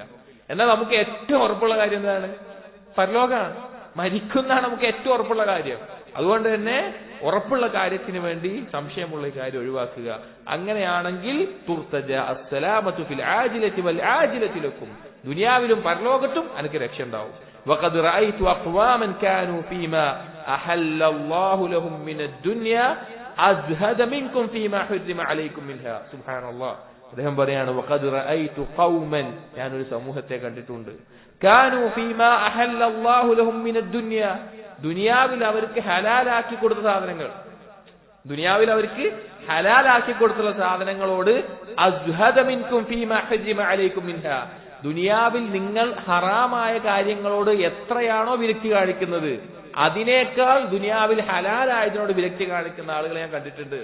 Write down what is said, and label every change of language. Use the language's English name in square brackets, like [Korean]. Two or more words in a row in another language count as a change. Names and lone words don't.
[Malayalam] എന്നാൽ നമുക്ക് ഏറ്റവും ഉറപ്പുള്ള കാര്യം എന്താണ്? പരലോകമാണ്, മരിക്കുന്നതാണ് നമുക്ക് ഏറ്റവും ഉറപ്പുള്ള കാര്യം. അതുകൊണ്ട് തന്നെ ഉറപ്പുള്ള കാര്യത്തിന് വേണ്ടി സംശയമുള്ള കാര്യം ഒഴിവാക്കുക. അങ്ങനെയാണെങ്കിൽ [Arabic] ترتجى السلامة في العاجلة والعاجلة لكم, [Malayalam] ദുനിയാവിലും പരലോകത്തും എനിക്ക് രക്ഷ ഉണ്ടാവും. [Arabic] وقد رأيت أقواما كانوا فيما أحل الله لهم من الدنيا أزهد منكم فيما حرم عليكم منها. سبحان الله. [Malayalam] അദ്ദേഹം പറയാണ്, [Arabic] وقد رأيت قوما, [Malayalam] ഞാനൊരു സമൂഹത്തെ കണ്ടിട്ടുണ്ട്, [Arabic] كانوا فيما أحل الله لهم من الدنيا, [Malayalam] ദുനിയാവിൽ അവർക്ക് ഹലാലാക്കി കൊടുത്ത സാധനങ്ങൾ, ദുനിയാവിൽ അവർക്ക് ഹലാലാക്കി കൊടുത്തുള്ള സാധനങ്ങളോട് [Arabic] أزهد منكم فيما حرم عليكم منها, [Malayalam] ദുനിയാവിൽ നിങ്ങൾ ഹറാമായ കാര്യങ്ങളോട് എത്രയാണോ വിരക്തി കാണിക്കുന്നത് അതിനേക്കാൾ ദുനിയാവിൽ ഹലാലായതിനോട് വിരക്തി കാണിക്കുന്ന ആളുകളെ ഞാൻ കണ്ടിട്ടുണ്ട്.